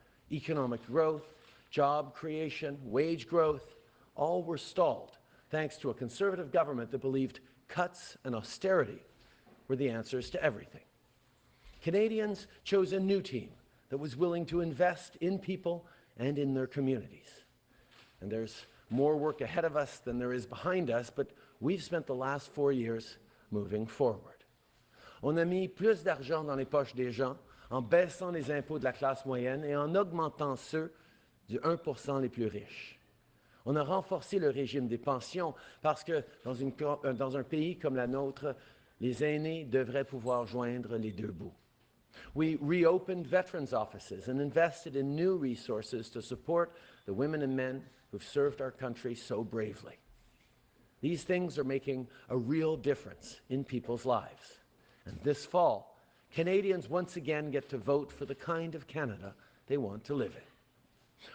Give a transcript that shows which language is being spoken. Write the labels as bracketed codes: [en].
[en] Economic growth, job creation, wage growth, all were stalled thanks to a Conservative government that believed cuts and austerity were the answers to everything. Canadians chose a new team that was willing to invest in people and in their communities. And there's more work ahead of us than there is behind us, but we've spent the last 4 years moving forward. [fr] On a mis plus d'argent dans les poches des gens en baissant les impôts de la classe moyenne et en augmentant ceux du 1% les plus riches. On a renforcé le régime des pensions parce que dans un pays comme la nôtre, les aînés devraient pouvoir joindre les deux bouts. [en] We reopened veterans' offices and invested in new resources to support the women and men who've served our country so bravely. These things are making a real difference in people's lives. And this fall, Canadians once again get to vote for the kind of Canada they want to live in.